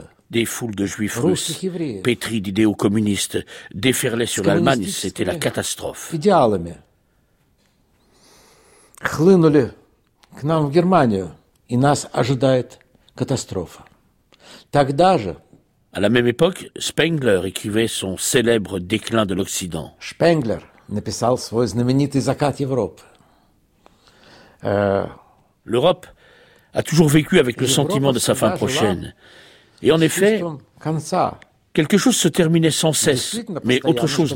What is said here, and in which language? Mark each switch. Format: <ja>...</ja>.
<fr>Des foules de juifs russes, pétris d'idéaux communistes, déferlaient sur l'Allemagne, c'était la catastrophe.</fr> <ru>Идеалами хлынули к нам в Германию, и нас ожидает катастрофа. Тогда же</ru> <fr>à la même époque, Spengler écrivait son célèbre déclin de l'Occident.</fr> <ru>Spengler написал свой знаменитый закат Европы.</ru> <fr>L'Europe a toujours vécu avec le sentiment de sa fin prochaine. Et en effet, quelque chose se terminait sans cesse, mais autre chose</fr>